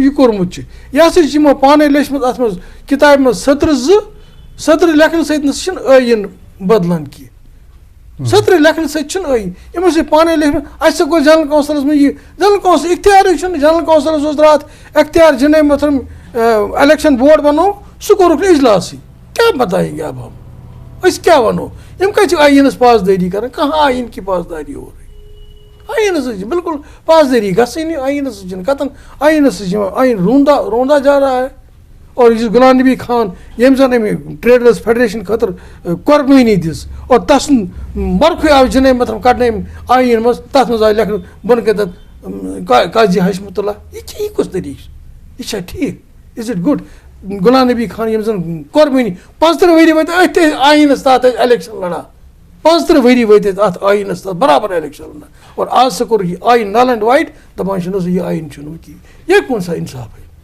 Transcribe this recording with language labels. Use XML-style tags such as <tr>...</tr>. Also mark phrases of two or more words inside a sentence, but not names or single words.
<ks>یہِ کوٚرمُت چھُ یہِ ہسا چھِ یِمو پانے لیچھمٕژ اتھ منٛز کِتابہِ منٛز سٔترٕ لیکھنہٕ سۭتۍ نہ چھُنہٕ ٲییٖن بدلان کینٛہہ سٔترٕ لیکھنہٕ سۭتۍ چھُنہٕ ٲییٖن یِمو چھِ پانے لیکھمٕژ اَسہِ گوٚو</ks> <en>general councilas</en> <ks>منٛز یہِ</ks> <en>general council</en> <ks>اختیارٕے چھُنہٕ</ks> <en>general councilas</en> <ks>اوس راتھ اختیار جناب محترم</ks> <en>election board</en> <ks>بنو سُہ کوٚرُکھ نہٕ اجلاسٕے کیٛاہ</ks> <ur>بتائیں گے اب ہم</ur> <ks>أسۍ کیٛاہ وَنو یِم کَتہِ چھِ آیٖنَس پاسدٲری کران کانٛہہ</ks> <ur>آیٖن کی پاسداری</ur> <ks>اورٕے آیٖنَس سۭتۍ چھِ بالکل پاسدٲری گژھٲنی آیٖنَس سۭتۍ چھِنہٕ کَتَن آیٖنَس سۭتۍ چھِ یِوان</ks> <ur>آیٖن روندا جا رہا ہے</ur> <ks>اور یُس غلام نبی خان ییٚمۍ زن اَمہِ</ks> <en>traders federation</en> <ks>خٲطرٕ قۄربٲنی دِژ اور تسُنٛد مرخٕے آو جناب محترم کڑنہٕ أمۍ آیٖن منٛز تَتھ منٛز آو لیکھنہٕ بۄنہٕ کٔرِتھ قاضی حشمت اللہ یہِ کُس طریٖقہٕ چھُ یہِ چھا ٹھیٖک</ks> <en>is it good</en> <ks>غلام نبی خان ییٚمۍ زن قۄربٲنی 35 ؤری وٲتۍ أتھۍ آیٖنَس تحت ٲسۍ الیکشن لڑان 35 ؤری وٲتۍ ٲسۍ اَتھ آیٖنَس تحت برابر الیکشن لڑان اور آز سا کوٚرُکھ یہِ آیٖن</ks> <en>null and void</en> <ks>دپان چھِنہٕ حظ یہِ آیٖن چھُنہٕ وۄنۍ کِہیٖنۍ یہِ کُن سا اِنصافٕے</ks>